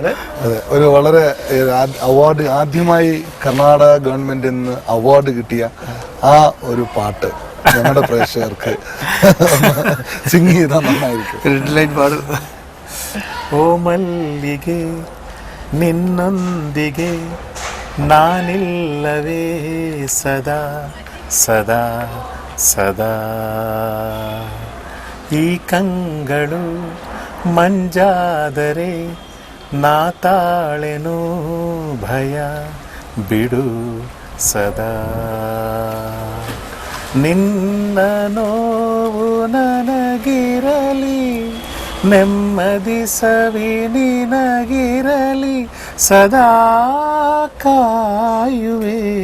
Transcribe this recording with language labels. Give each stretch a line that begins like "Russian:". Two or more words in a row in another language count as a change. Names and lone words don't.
Malayalam: ഒരു വളരെ അവാർഡ്, ആദ്യമായി കർണാടക ഗവൺമെന്റിൽ നിന്ന് അവാർഡ് കിട്ടിയ ആ ഒരു പാട്ട് ഞങ്ങളുടെ പ്രേക്ഷകർക്ക് സിംഗ് ചെയ്താൽ നന്നായിരിക്കും. റെഡ് ലൈൻ പാടും.
Kannada: ಓ ಮಲ್ಲಿಗೆ ನಿನ್ನೊಂದಿಗೆ ನಾನಿಲ್ಲವೇ ಸದಾ ಸದಾ ಸದಾ, ಈ ಕಂಗಳು ಮಂಜಾದರೆ ನಾ ತಾಳೆನು ಭಯ ಬಿಡು ಸದಾ, ನಿನ್ನ ನೋವು ನನಗಿರಲಿ, ನೆಮ್ಮದಿ ಸವಿ ನಿನಗಿರಲಿ, ಸದಾ ಕಾಯುವೆ.